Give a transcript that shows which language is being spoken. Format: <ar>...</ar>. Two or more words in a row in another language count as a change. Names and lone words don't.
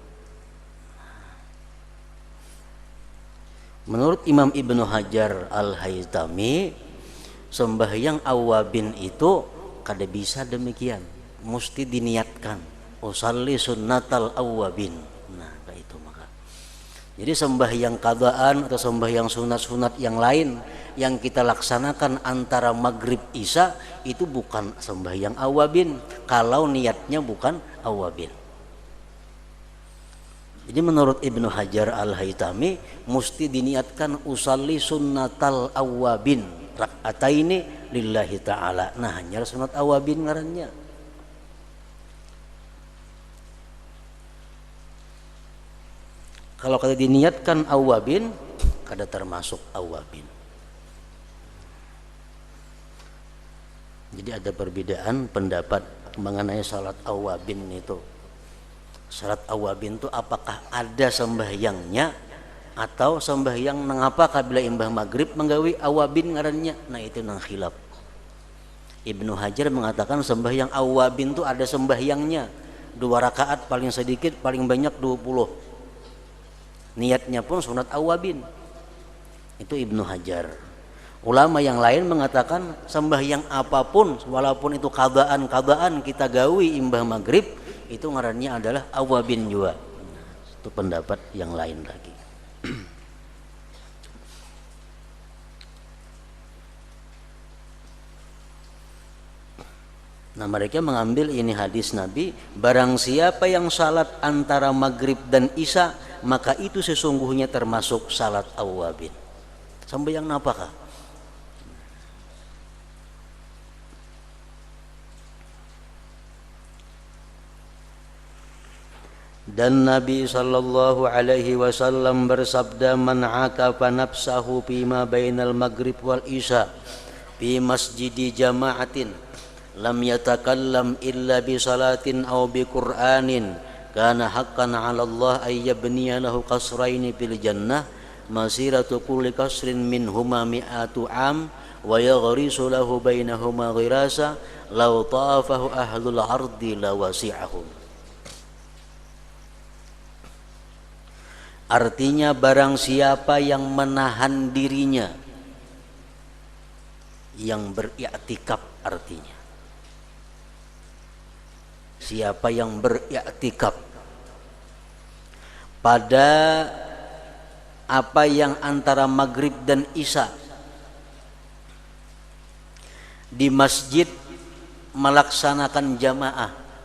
<id>Menurut Imam Ibnu Hajar Al-Haytami, sembahyang awwabin itu kada bisa demikian, mesti diniatkan,</id> <ar>أصلي سنة الأوابين.</ar> <id>Nah, kayak itu maka. Jadi sembahyang qadhaan atau sembahyang sunat-sunat yang lain yang kita laksanakan antara maghrib isya itu bukan sembahyang awwabin kalau niatnya bukan awwabin. Jadi menurut Ibnu Hajar Al-Haytami mesti diniatkan</id> <ar>أصلي سنة الأوابين ركعتين لله تعالى.</ar> <id>Nah, hanya sunat awwabin ngarannya. Kalau kada diniatkan awwabin, kada termasuk awwabin. Jadi ada perbedaan pendapat mengenai salat awwabin itu. Salat awwabin itu apakah ada sembahyangnya atau sembahyang nangapa kabila imbah maghrib menggawi awwabin ngarannya. Nah, itu nang khilaf. Ibnu Hajar mengatakan sembahyang awwabin itu ada sembahyangnya, 2 rakaat paling sedikit, paling banyak 20. Niatnya pun sunat awwabin. Itu Ibnu Hajar. Ulama yang lain mengatakan sembahyang apapun walaupun itu qadhaan kita gawi imbah maghrib, itu ngarannya adalah awwabin juga. Itu pendapat yang lain lagi. Nah, mereka mengambil ini hadis Nabi, barang siapa yang salat antara maghrib dan isya, maka itu sesungguhnya termasuk salat awwabin.</id> <bjn>Sembahyang napakah?</bjn> <id>Dan Nabi</id> <ar>صلى الله عليه وسلم bersabda, من عكف نفسه فيما بين المغرب والعشاء في مسجد جماعة لم يتكلم إلا بصلاة أو بقرآن كان حقا على الله أن يبني له قصرين في الجنة مسيرة كل قصر منهما مائة عام ويغرس له بينهما غراسا لو طافه أهل الأرض لوسعهم.</ar> <id>Artinya barang siapa yang menahan dirinya, yang beriktikaf artinya. Siapa yang beriktikaf pada apa yang antara maghrib dan isya di masjid melaksanakan jamaah.</id>